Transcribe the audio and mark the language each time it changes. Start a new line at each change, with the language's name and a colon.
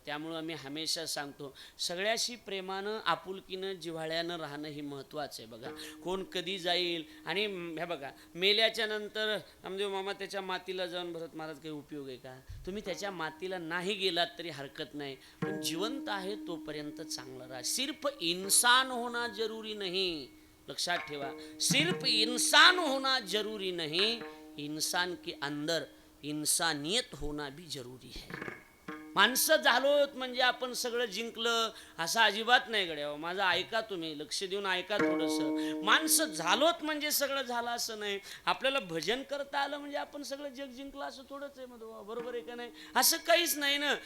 Marathi: त्यामुळं आम्ही हमेशा सांगतो सगळ्याशी प्रेमानं आपुलकीनं जिव्हाळ्यानं राहणं हे महत्त्वाचं आहे. बघा, कोण कधी जाईल. आणि हे बघा, मेल्याच्या नंतर नामदेव मामा त्याच्या मातीला जाऊन भरत महाराज काही उपयोग आहे का? तुम्ही त्याच्या मातीला नाही गेलात तरी हरकत नाही, पण जिवंत आहे तोपर्यंत चांगलं राहा.
Hindi: सिर्फ इंसान होना जरूरी नहीं,
Marathi: लक्षात ठेवा.
Hindi: सिर्फ इंसान होना जरूरी नहीं, इंसान के अंदर इंसानियत होना भी जरूरी है.
Marathi: माणसं झालोत म्हणजे आपण सगळं जिंकलं असं अजिबात नाही गड्या. माझं ऐका, तुम्ही लक्ष देऊन ऐका थोडंसं. माणसं झालोत म्हणजे सगळं झालं असं नाही. आपल्याला भजन करता आलं म्हणजे आपण सगळं जग जिंकलं असं थोडंच आहे मधुबा, बरोबर आहे का नाही? असं काहीच नाही ना.